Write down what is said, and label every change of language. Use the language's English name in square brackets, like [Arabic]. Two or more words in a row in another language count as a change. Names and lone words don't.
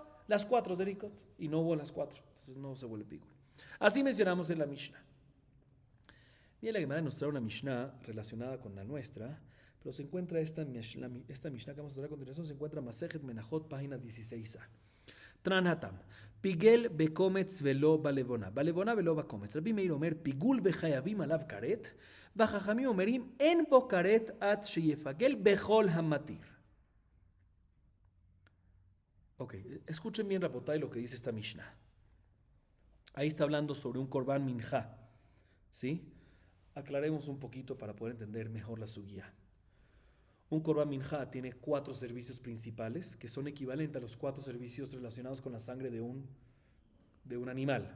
[Spanish] Las 4 zerikot. Y no hubo las 4. Entonces no se vuelve pigul. Así mencionamos en la Mishnah. Bien, la Gemara nos trae una Mishnah relacionada con la nuestra, pero se encuentra esta Mishnah que vamos a ver a continuación, se encuentra Masejet Menachot, página 16a. [Aramaic] תנן התם. [Hebrew] פיגל בקומץ ולא בלבונה. בלבונה ולא בקומץ. רבי מאיר אומר פיגול וחייבים עליו כרת. וחכמים אומרים אין בו כרת עד שיפגל בכל המתיר. [Spanish] Ok, escuchen bien, Rabotay, lo que dice esta Mishnah. Ahí está hablando sobre un [Hebrew] קרבן מנחה. [Spanish] ¿Sí? Aclaremos un poquito para poder entender mejor la sugía. Un [Hebrew] קרבן מנחה [Spanish] tiene 4 servicios principales que son equivalentes a los 4 servicios relacionados con la sangre de un animal.